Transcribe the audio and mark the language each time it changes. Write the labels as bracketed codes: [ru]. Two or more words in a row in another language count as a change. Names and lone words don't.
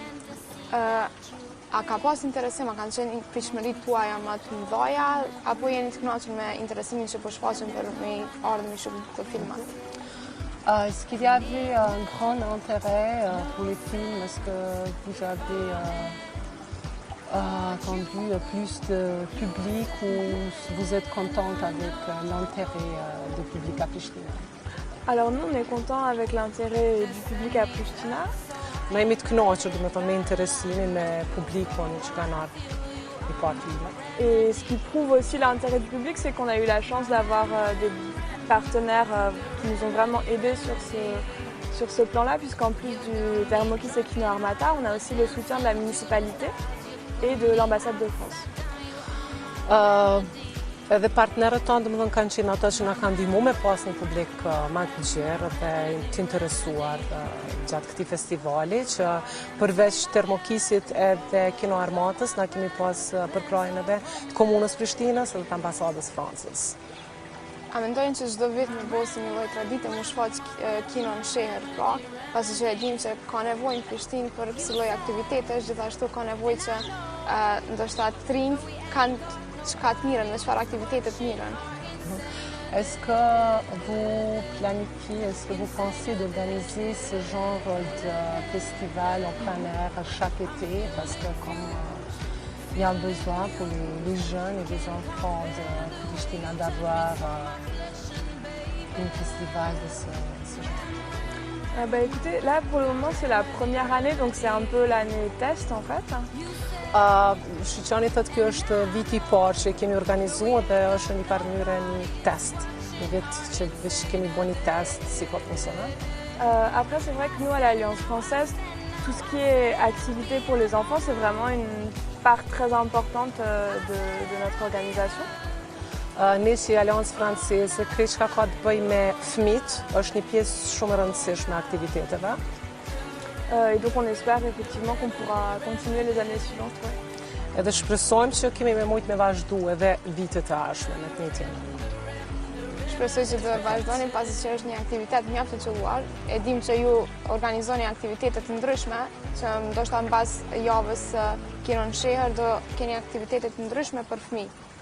[sq] A ka pas interesim, a kanë qenë pritshmëritë tuaja më të mëdha, apo jeni të kënaqur me interesimin që po shfaqen për me ardhmë me shumë të filmat? [fr] Est-ce qu'il y avait un grand intérêt pour les films? Est-ce que vous avez attendu plus de public ou vous êtes contente avec l'intérêt du public à Pristina? Alors nous, on est content avec l'intérêt du public à Pristina. [sq] Ne jemi të kënaqur, domethënë me interesimin e publikut që kanë ardhur i parë filmat. [fr] Et ce qui prouve aussi l'intérêt du public, c'est qu'on a eu la chance d'avoir des partenaires qui nous ont vraiment aidés sur ce plan-là, puisqu'en plus du Thermokis et Kino Armata, on a aussi le soutien de la municipalité et de l'ambassade de France. [sq] Edhe partnerët tonë domethënë kanë qenë ata që na kanë ndihmuar me pas një publik më të gjerë dhe të interesuar gjatë këtij festivali që përveç Termokisit edhe Kino Armatës na kemi pas përkrahjen edhe të komunës Prishtinës edhe të ambasadës Francës. A mendojnë që çdo vit në Bosnë një lloj tradite më shfaq kino në sheher, pra, pasi që e dim që ka nevojë në Prishtinë për kësaj lloj aktivitetesh, gjithashtu ka nevojë që ndoshta të rinjt kanë çka të mirën, me çfarë aktivitete të mirën. [fr] Est-ce que vous planifiez, est-ce que vous pensez d'organiser ce genre de festival en plein air chaque été? Parce que comme il y a besoin pour les jeunes et les enfants de Pristina d'avoir un festival de ce genre. Écoutez, là pour le moment c'est la première année, donc c'est un peu l'année test en fait. [sq] Shqyqani thëtë kjo është viti i parë që kemi organizuar dhe është një farë mënyrë një test. Një vit që veç kemi bërë një test si ka funksionar. [fr] Après c'est vrai que nous à l'Alliance française, tout ce qui est activité pour les enfants, c'est vraiment une part très importante de notre organisation. [sq] Ne si Aleancë Franceze, krejt çka ka të bëjë me fëmijët, është një pjesë shumë e rëndësishme e aktiviteteve. [fr] Et donc on espère effectivement qu'on pourra continuer les années suivantes. Ouais. [sq] Edhe shpresojmë që kemi me mujt me vazhdu edhe vitet e ardhshme në të njëjtin. Shpresoj që të vazhdoni pasi që është një aktivitet mjaft të qelluar. E dim që ju organizoni aktivitete të ndryshme, që ndoshta mbas javës Kino në sheher do keni aktivitete të ndryshme për fëmijë.